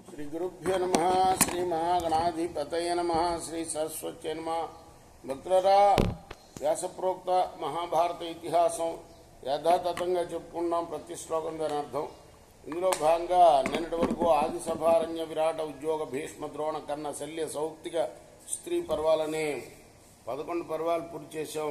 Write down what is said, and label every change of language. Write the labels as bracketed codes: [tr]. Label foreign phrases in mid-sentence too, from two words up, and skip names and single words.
[sa] श्री गुरुभ्यो नमः श्री महागणाधिपतये नमः श्री सरस्वत्यै नमः [te] భక్తులారా వ్యాసప్రోక్త మహాభారత ఇతిహాసం యథాతథంగా చెప్పుకున్నాం. ప్రతి శ్లోకం దాని అర్థం. ఇందులో భాగంగా నిన్నటి వరకు ఆది సభారణ్య విరాట ఉద్యోగ భీష్మ ద్రోణ కర్ణ శల్య సౌక్తిక స్త్రీ పర్వాలని 11 పర్వాలు పూర్తి చేశాం.